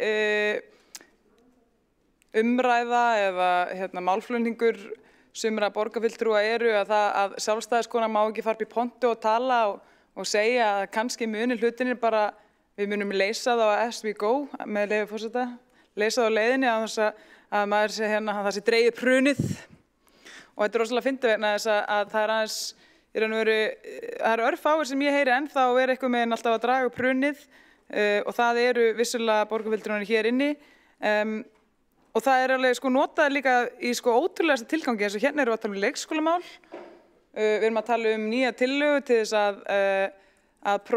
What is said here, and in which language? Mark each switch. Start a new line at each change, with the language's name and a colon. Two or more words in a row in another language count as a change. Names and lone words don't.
Icelandic: umræða eða málflutningur sumra borgarfulltrúa eru að sjálfstæðiskonan má ekki fara upp í pontu og tala og segja að kannski muni hlutinir bara, við munum leysa það
English: as we go,
Icelandic: með leyfi forseta, leysa það á leiðinni að maður sé það sé dregið prunið og þetta er rosalega fyndið vegna þess að það er aðeins í raun og veru, það eru örfáir sem ég heyri ennþá eitthvað með alltaf að draga upp hrunið og það eru vissulega borgarfulltrúarnir hér inni og það er alveg notað líka í ótrúlegasta tilgangi eins og hérna erum við að tala leikskólamál, við erum að tala nýja tillögu til þess að